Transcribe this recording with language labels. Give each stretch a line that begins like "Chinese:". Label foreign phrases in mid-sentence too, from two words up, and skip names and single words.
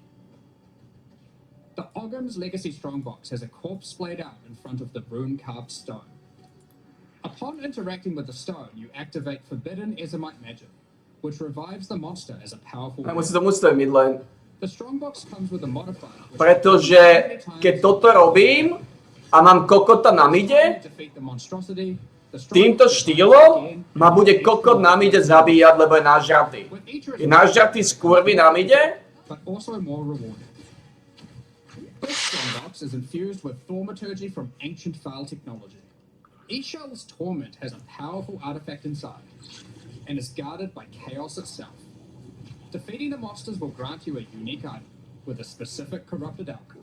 English: The Ogham's Legacy Strongbox has a corpse splayed out in front of the rune-carved stone. Upon interacting with the stone, you activate Forbidden Ezomite magic, which revives the monster as a powerful Midline. The strongbox comes with a modifier.
Slovak: Pretože keď toto robím a mám kokota na mide, týmto štýlom ma bude kokot na mide zabíjať, lebo je nažratý. Je nažratý z kurvy na mide.
English: This strongbox is infused with thaumaturgy from ancient file technology. Eshel's Torment has a powerful artifact inside, and is guarded by chaos itself. Defeating the monsters will grant you a unique item, with a specific corrupted outcome.